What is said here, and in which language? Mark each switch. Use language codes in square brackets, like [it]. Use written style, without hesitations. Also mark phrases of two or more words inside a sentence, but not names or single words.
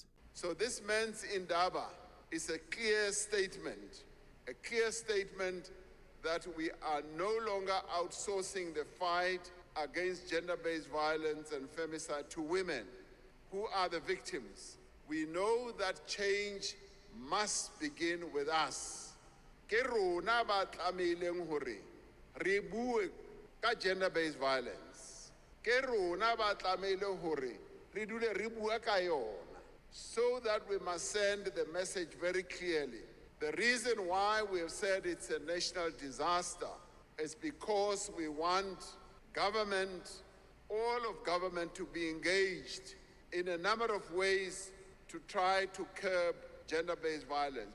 [en] So this men's Indaba is a clear statement that we are no longer outsourcing the fight against gender-based violence and femicide to women who are the victims. We know that change must begin with us. [st] Ke rona ba tlameileng hore re bue ka [en] gender-based violence. [st] Ke rona ba tlameile hore re dule re bua ka yona, [en] so that we must send the message very clearly. The reason why we have said it's a national disaster is because we want government, all of government, to be engaged in a number of ways to try to curb gender-based violence.